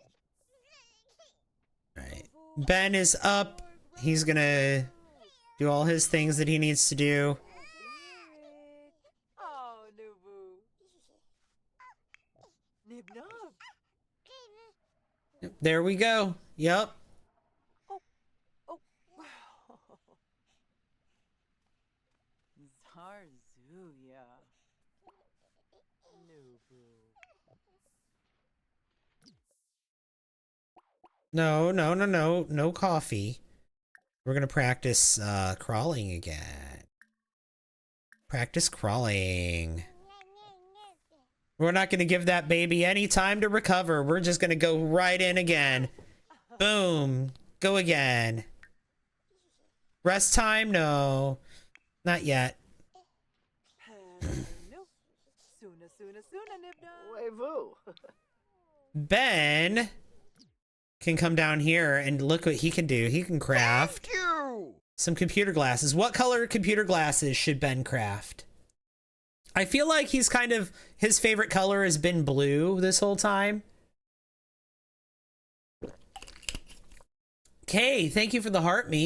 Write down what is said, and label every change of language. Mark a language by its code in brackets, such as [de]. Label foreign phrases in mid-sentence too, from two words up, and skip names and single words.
[en] Alright. Ben is up. He's gonna do all his things that he needs to do. Oh, Nubu. Nib nub. There we go. Yup. Oh, wow. Zarzuya. Nubu. No coffee. We're gonna practice crawling again. Practice crawling. We're not gonna give that baby any time to recover. We're just gonna go right in again. Boom. Go again. Rest time? No. Not yet. No. Sooner, Nibna. Wavoo. Ben can come down here and look what he can do. He can craft some computer glasses. What color computer glasses should Ben craft? I feel like he's kind of, his favorite color has been blue this whole time. Okay, thank you for the heart me.